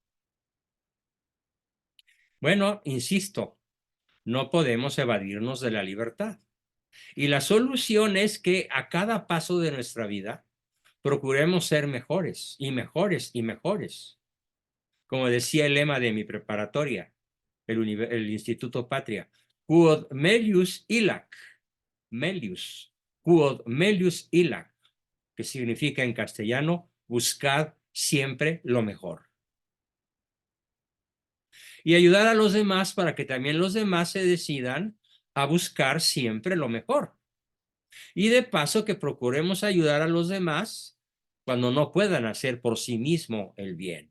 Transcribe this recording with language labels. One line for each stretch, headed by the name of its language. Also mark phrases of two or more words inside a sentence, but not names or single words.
Spanish: Bueno, insisto, no podemos evadirnos de la libertad. Y la solución es que a cada paso de nuestra vida procuremos ser mejores y mejores y mejores. Como decía el lema de mi preparatoria, el Instituto Patria,
Latin: quod melius illac, melius, quod melius illac,
Spanish: que significa en castellano, buscad siempre lo mejor. Y ayudar a los demás para que también los demás se decidan a buscar siempre lo mejor. Y de paso que procuremos ayudar a los demás cuando no puedan hacer por sí mismo el bien.